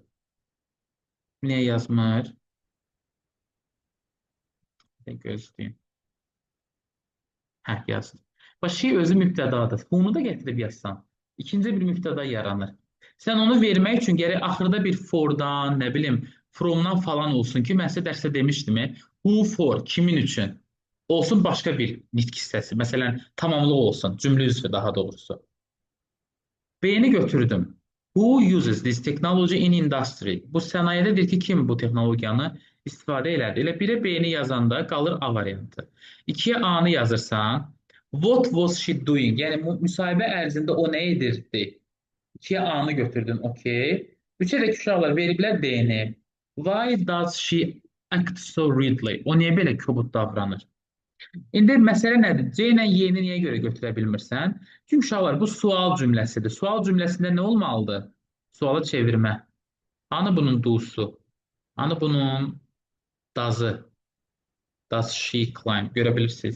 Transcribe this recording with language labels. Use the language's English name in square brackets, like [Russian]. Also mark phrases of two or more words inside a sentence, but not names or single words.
[Azerbaijani] Niyə yazmır? Gözləyim. Hə, yazdım. Bax, she özü mübtədadır. Hu-nu da gətirib yazsan, ikinci bir mübtəda yaranır. Sən onu vermək üçün gərək axırda bir for-dan, nə bilim, from-dan falan olsun ki, mən sizə dərsdə demişdim, [English] who for, [Azerbaijani] kimin üçün? Olsun başqa bir nitq hissəsi. Məsələn, tamamlıq olsun, cümlə üzvü daha doğrusu. B-ni götürdüm. [English] Who uses this technology in industry? [Azerbaijani] Bu sənayedədir ki, kim bu texnologiyanı istifadə elədi? Elə birə B-ni yazanda qalır A variantı. 2-yə A-nı yazırsan, [English] what was she doing? [Azerbaijani] Yəni müsahibə ərzində o nə edirdi? 2-yə A-nı götürdün, okey. 3-ə də uşaqlar veriblər D-ni. [English] Why does she act so rudely? [Azerbaijani] O niyə belə kobud davranır? İndi məsələ nədir? C ilə Y-ni niyə görə götürə bilmirsən? Çünki uşaqlar, bu sual cümləsidir. Sual cümləsində nə olmalıdır? Suala çevirmə. Hanı bunun do'su? Hanı bunun does'ı? [English] Does she climb? [Azerbaijani] Görə bilirsiniz.